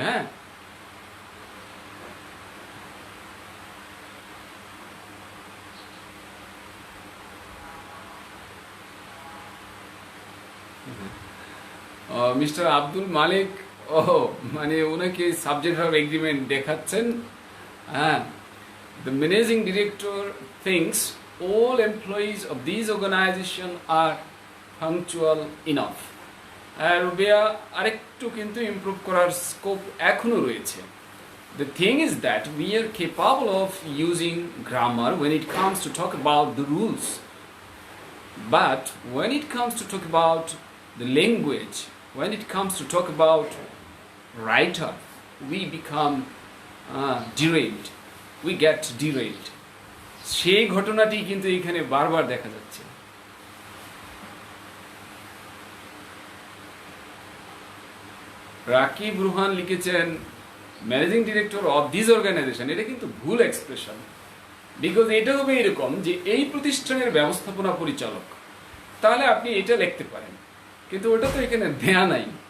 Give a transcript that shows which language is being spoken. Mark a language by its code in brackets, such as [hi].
[bn] হ্যাঁ, মিস্টার আব্দুল মালিক, ও মানে ওনাকে সাবজেক্ট অফ এগ্রিমেন্ট দেখাচ্ছেন। [en] হ্যাঁ, the managing director things all employees of these organization are punctual enough. [bn] Rubia, আরেকটু কিন্তু ইমপ্রুভ করার স্কোপ এখনো রয়েছে। [en] The thing is that we are capable of using grammar when it comes to talk about the rules, but when it comes to talk about the language, when it comes to talk about writer, we become derailed, we get derailed. [bn] সেই ঘটনাটি কিন্তু এখানে বারবার দেখা যাচ্ছে। রাকিব রুহান লিখেছেন managing director of this organisation, এটা কিন্তু ভুল এক্সপ্রেশন। বিকজ এটা হবে এরকম যে এই প্রতিষ্ঠানের ব্যবস্থাপনা পরিচালক, তাহলে আপনি এটা লিখতে পারেন, কিন্তু ওটা তো এখানে দেয়া নাই।